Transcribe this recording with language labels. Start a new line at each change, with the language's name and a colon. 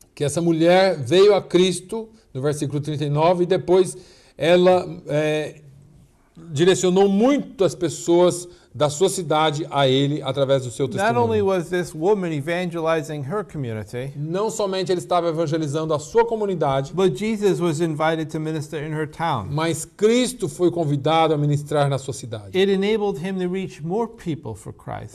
Portuguese: Que essa mulher veio a Cristo, no versículo 39, e depois ela direcionou muitas pessoas da sua cidade a ele através do seu
English: Not only
Portuguese: testemunho.
English: was this woman evangelizing her community,
Portuguese: Não somente ele estava evangelizando a sua comunidade,
English: but Jesus was invited to minister in her town.
Portuguese: mas Cristo foi convidado a ministrar na sua cidade.
English: It enabled him to reach more people for Christ.